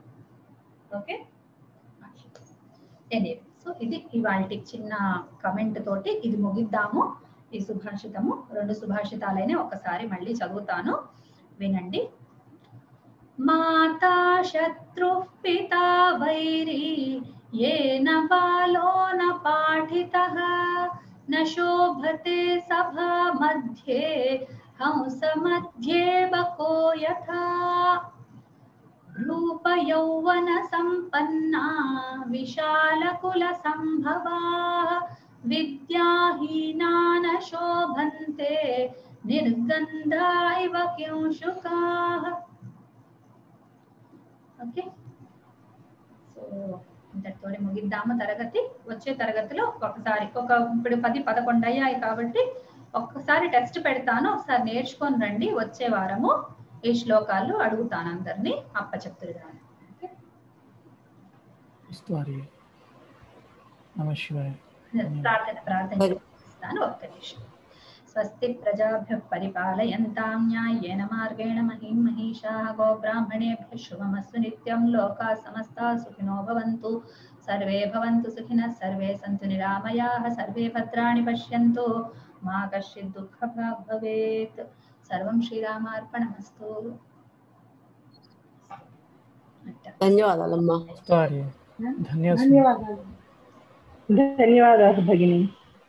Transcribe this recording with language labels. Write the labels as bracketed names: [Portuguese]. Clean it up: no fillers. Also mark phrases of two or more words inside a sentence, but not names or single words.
[English] okay, so [Telugu] ఇది ఇవాల్టి చిన్న కమెంట్ తోటి ఇది ముగిద్దాము. ఈ సుభాషితము 2 సుభాషితాలైన ఒకసారి మళ్ళీ చదువుతాను, వినండి. [Sanskrit] మాతా శత్రు పితా వైరీ येन बालो न पाठितः न शोभते सभा मध्ये हंस मध्ये बको यथा रूप यौवन संपन्ना विशाल कुल संभवा विद्याहीना न शोभन्ते निर्गन्धा इव किंशुकाः. [English] okay, so [Telugu] ఇంతటితోనే ముగిద్దాము తరగతి. వచ్చే తరగతిలో ఒకసారి ఇప్పుడు 10-11 అయ్యాయి కాబట్టి ఒక్కసారి టెస్ట్ పెడతాను, ఒకసారి నేర్చుకొని రండి. వచ్చే వారము ఈ శ్లోకాలు అడుగుతాను అందరినీ, అప్పచెప్తురు కానీ. ప్రార్థన చేస్తాను. ఒక్క నిమిషం. [Sanskrit] స్వస్తి ప్రజాభ్యః పరిపాలయంతాం న్యాయేన మార్గేణ మహీం మహిషాః గోబ్రాహ్మణేభ్యः శుభమస్తు నిత్యం. లోకాः సమస్తాः సుఖినో భవంతు, సర్వే భవంతు సుఖినः, సర్వే సంతు నిరామయాः, సర్వే భద్రాణి పశ్యంతు, మా కశ్చిత్ దుఃఖభాగ్ భవేత్. సర్వం శ్రీరామార్పణమస్తు. [Telugu] ధన్యవాదాలమ్మా. ధన్యవాదాలు భగిని.